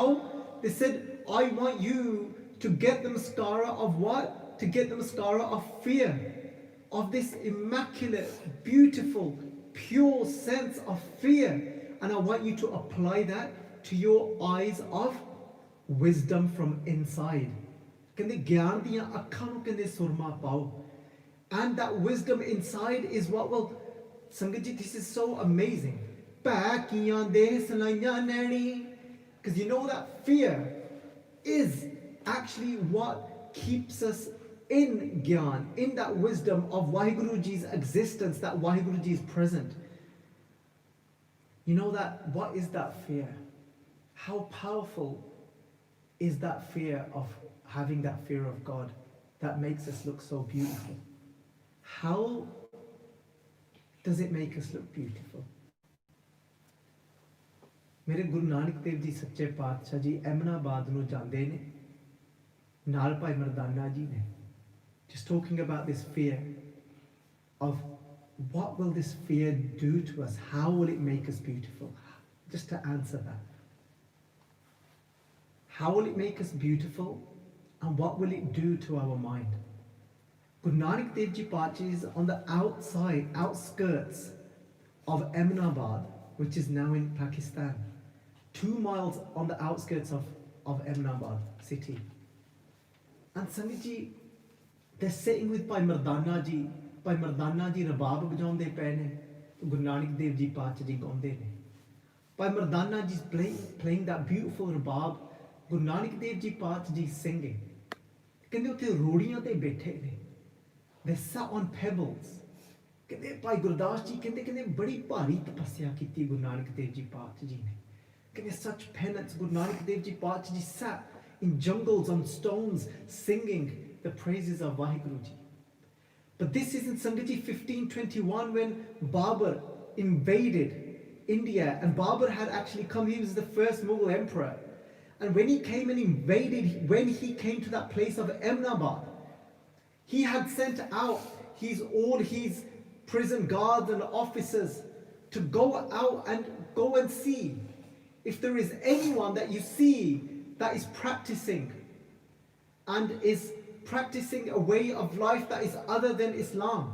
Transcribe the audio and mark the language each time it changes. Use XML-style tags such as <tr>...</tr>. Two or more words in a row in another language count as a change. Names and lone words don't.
<en>They said, I want you to get the mascara of what? To get the mascara of fear, of this immaculate, beautiful, pure sense of fear. And I want you to apply that to your eyes of wisdom from inside.</en> <pa>ਕਹਿੰਦੇ ਗਿਆਨ ਦੀਆਂ ਅੱਖਾਂ ਨੂੰ ਕਹਿੰਦੇ ਸੁਰਮਾ ਪਾਓ.</pa> <en>And that wisdom inside is what will, Sangat ji, this is so amazing.</en> <pa>ਪੈ ਕੀਆਂ ਦੇ ਸਲਾਈਆਂ ਨੈਣੀ.</pa> <en>Because you know that fear is actually what keeps us in gyan, in that wisdom of Waheguru Ji's existence, that Waheguru Ji is present. You know that, what is that fear? How powerful is that fear of having that fear of God that makes us look so beautiful? How does it make us look beautiful?</en> <pa>ਮੇਰੇ ਗੁਰੂ ਨਾਨਕ ਦੇਵ ਜੀ ਸੱਚੇ ਪਾਤਸ਼ਾਹ ਜੀ ਐਮਨਾਬਾਦ ਨੂੰ ਜਾਂਦੇ ਨੇ, ਨਾਲ ਭਾਈ ਮਰਦਾਨਾ ਜੀ ਨੇ.</pa> <en>Just talking about this fear of what will this fear do to us? How will it make us beautiful? Just to answer that. How will it make us beautiful? And what will it do to our mind? Guru Nanak Dev Ji Paatshah is on the outskirts of Eminabad, which is now in Pakistan. 2 miles on the outskirts of Eminabad city. And Sangat Ji, they're sitting with Bhai Mardana Ji.</en> <pa>ਭਾਈ ਮਰਦਾਨਾ ਜੀ ਰਬਾਬ ਵਜਾਉਂਦੇ ਪਏ ਨੇ. ਗੁਰੂ ਨਾਨਕ ਦੇਵ ਜੀ ਪਾਤਸ਼ਾਹ ਜੀ ਗਾਉਂਦੇ ਨੇ.</pa> <en>Bhai Mardana Ji is playing that beautiful rabab. Guru Nanak Dev Ji Paatshah Ji singing.</en> <pa>ਕਹਿੰਦੇ ਉੱਥੇ ਰੋੜੀਆਂ ਤੇ ਬੈਠੇ ਨੇ.</pa> <en>They sat on pebbles.</en> <pa>ਕਹਿੰਦੇ ਭਾਈ ਗੁਰਦਾਸ ਜੀ ਕਹਿੰਦੇ ਬੜੀ ਭਾਰੀ ਤਪੱਸਿਆ ਕੀਤੀ ਗੁਰੂ ਨਾਨਕ ਦੇਵ ਜੀ ਪਾਤਸ਼ਾਹ ਜੀ ਨੇ.</pa> <en>ਕਹਿੰਦੇ such penance. Guru Nanak Dev Ji Paatshah Ji sat in jungles on stones singing the praises of Vaheguru Ji. But this is in Sangat Ji 1521 when Babur invaded India, and Babur had actually come. He was the first Mughal emperor. And when he came and invaded, when he came to that place of Eminabad, he had sent out all his prison guards and officers to go out and go and see if there is anyone that you see that is practicing a way of life that is other than Islam.</en>